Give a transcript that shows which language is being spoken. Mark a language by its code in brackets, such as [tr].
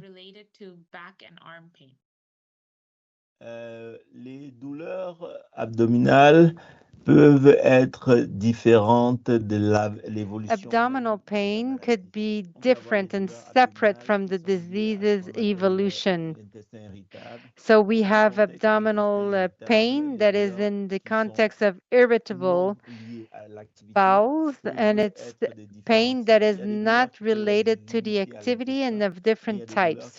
[en] Related to back and arm pain? [fr] Les douleurs abdominales peuvent être différentes de l'évolution. [en] Abdominal pain could be different and separate from the disease's evolution. So we have abdominal pain that is in the context of irritable bowels, and it's pain that is not related to the activity and of different types.